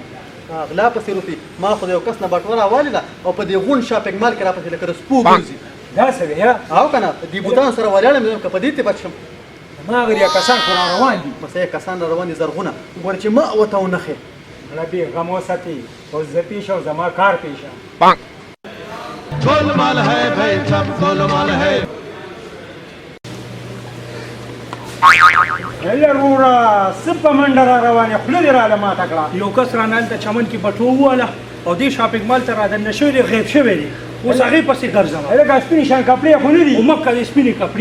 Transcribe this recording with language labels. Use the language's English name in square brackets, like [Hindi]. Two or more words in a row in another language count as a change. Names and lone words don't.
[Pashto] غلا پسې روپي ما خو د یو کس نه بټوه راوالې ده او په دې غونډ شاپینګ مال کې راپسې لکه د سپو ګرځي دا څه دی ها او که نه دې بوتانو سره ولاړم که په دې ته بچ شم ما غریا کسان خو را روان دي بس یې کسان را روان دي زرغونه ګوره چې ما ورته ونښې مړه بېغم وساتې اوس زه پیش او زما کار پیشه [Hindi] गोलमाल है भाई सब गोलमाल है [Pashto] هله وروره څه په منډه را روان یې خوله دې راله ماته کړه یو کس رانه هلته چمن کې بټوه وواله او دې شاپینګ مال ته رادننه شوی دی غیب شوی دی اوس هغې پسې ګرځم هلکه سپینې شان کپړې خو نه دي خو مکه دې سپینې کپړې